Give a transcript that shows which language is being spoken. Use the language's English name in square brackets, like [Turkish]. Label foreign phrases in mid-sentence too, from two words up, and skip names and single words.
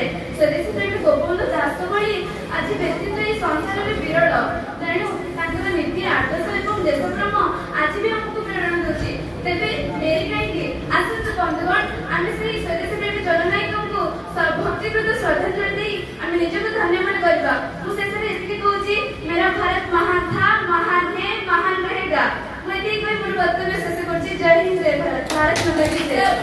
[Odia] ସ୍ୱଦେଶୀ ପ୍ରେମୀ ଗୋପବନ୍ଧୁ ଦାସଙ୍କ ଭଳି ଆଜି ବ୍ୟକ୍ତିତ୍ୱ ଏହି ସଂସାରରେ ବିରଳ। ତେଣୁ ତାଙ୍କର ନୀତି ଆଦର୍ଶ ଏବଂ ଦେଶପ୍ରେମ ଆଜି ବି ଆମକୁ ପ୍ରେରଣା ଦେଉଛି। ତେବେ ଡେରି କାହିଁକି, ଆସନ୍ତୁ ବନ୍ଧୁଗଣ ଆମେ ସେହି ସ୍ୱଦେଶୀ ପ୍ରେମୀ ଜନନାୟକଙ୍କୁ ଭକ୍ତିପ୍ରଦ ଶ୍ରଦ୍ଧାଞ୍ଜଳି ଦେଇ ଆମେ ନିଜକୁ ଧନ୍ୟ ମନେ କରିବା। ମୁଁ ଶେଷରେ ଏତିକି କହୁଛି, [Hindi] मेरा भारत महान था, महान है, महान रहेगा। [Odia] मैं ଏତିକି କହି ମୋର ବକ୍ତବ୍ୟ ଶେଷ କରୁଛି। ଜୟ ହିନ୍ଦ, ଜୟ ଭାରତ, [Hindi] भारत माता की जय।